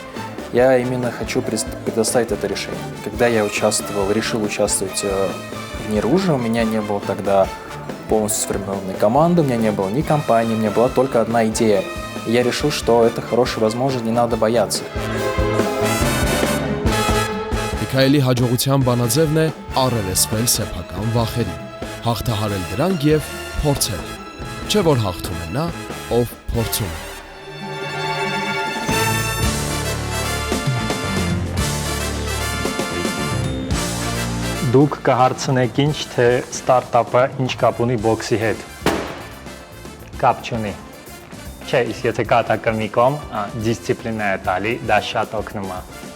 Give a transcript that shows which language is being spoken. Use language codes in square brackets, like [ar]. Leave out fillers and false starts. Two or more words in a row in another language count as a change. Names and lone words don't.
[ru] Я именно хочу предоставить это решение. Когда я решил участвовать в Неруже, у меня не было тогда полностью сформированной команды, у меня не было ни компании, у меня была только одна идея. И я решил, что это хорошая возможность, не надо бояться. [hy] Միքայելի հաջողության բանաձևն է առերեսվել սեփական վախերին, հաղթահարել դրանք եւ փորձել։ Չէ որ հաղթում է նա, ով փորձում է։ Դուք կհարցնեք ինչ, թե ստարտափը ինչ կապ ունի բոքսի հետ։ Կապ չունի։ Չէ, իսկ եթե կատակը մի կողմ, դիսցիպլինա է տալի, դա շատ օգնում է։